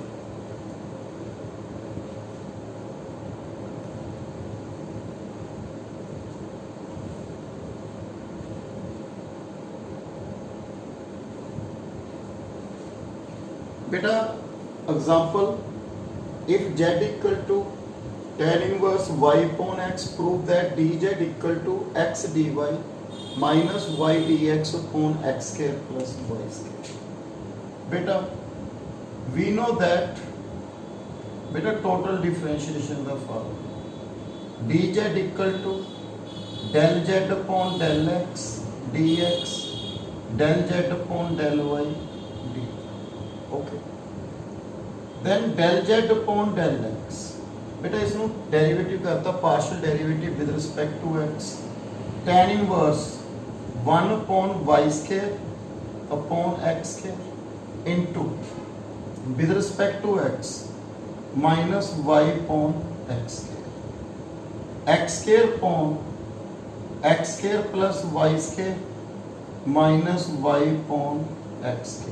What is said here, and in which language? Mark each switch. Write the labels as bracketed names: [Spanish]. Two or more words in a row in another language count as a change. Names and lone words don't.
[English] बेटा example, if z equal to tan inverse y upon x, prove that dz equal to x dy minus y dx upon x square plus y square. बेटा we know that बेटा total differentiation the following: dz equal to del z upon del x dx, del z upon del y dy. Okay. Then del z upon del x. [Hindi] बेटा इसमें [English] डेरिवेटिव करता partial derivative with respect to x. tan इनवर्स 1 upon y square upon x square into with respect to x minus y upon x square. x square upon x square plus y square minus y upon x square.